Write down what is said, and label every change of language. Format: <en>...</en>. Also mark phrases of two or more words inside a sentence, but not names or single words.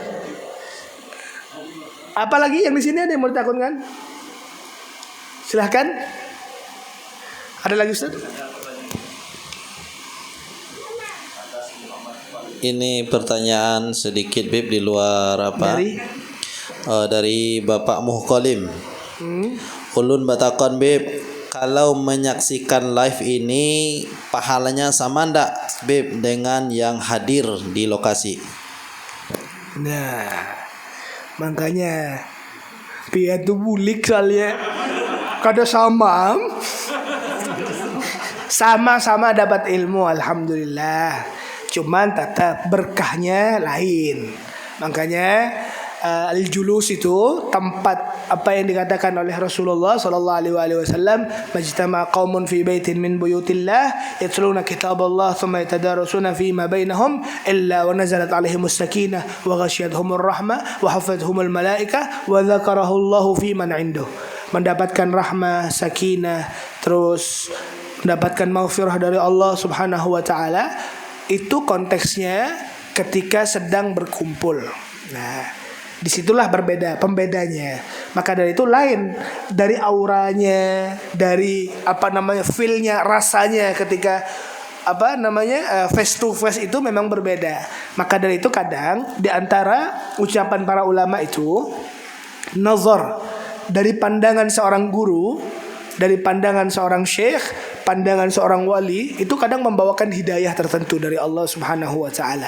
<id>Apalagi yang di sini ada yang mau ditakutkan? Silahkan. Ada lagi, Ustaz? Ini pertanyaan sedikit, Bib, di luar apa? Dari Bapak Muhkolim.</id> <bjn>Ulun batakon,</bjn> <id>Bib, kalau menyaksikan live ini pahalanya sama ndak, Bib, dengan yang hadir di lokasi? Nah, makanya dia tuh bulik soalnya. Kada sama dapat ilmu, alhamdulillah. Cuman tetap berkahnya lain. Makanya al-julus itu tempat apa yang dikatakan oleh Rasulullah</id> <ar>صلى الله عليه وسلم, ما اجتمع قوم في بيت من بيوت الله يتلون كتاب الله ثم يتدارسون فيما بينهم إلا ونزلت عليهم السكينة وغشيتهم الرحمة وحفتهم الملائكة وذكرهم الله فيمن عنده.</ar> <id>Mendapatkan rahmah, sakinah, terus mendapatkan maghfirah dari Allah</id> <ar>سبحانه وتعالى.</ar> <id>Itu konteksnya ketika sedang berkumpul. Nah, disitulah berbeda pembedanya. Maka dari itu lain dari auranya, dari feel-nya, rasanya ketika</id> <en>face to face</en> <id>itu memang berbeda. Maka dari itu kadang di antara ucapan para ulama itu nazar, dari pandangan seorang guru, dari pandangan seorang syekh, pandangan seorang wali, itu kadang membawakan hidayah tertentu dari Allah</id> <ar>سبحانه وتعالى.</ar>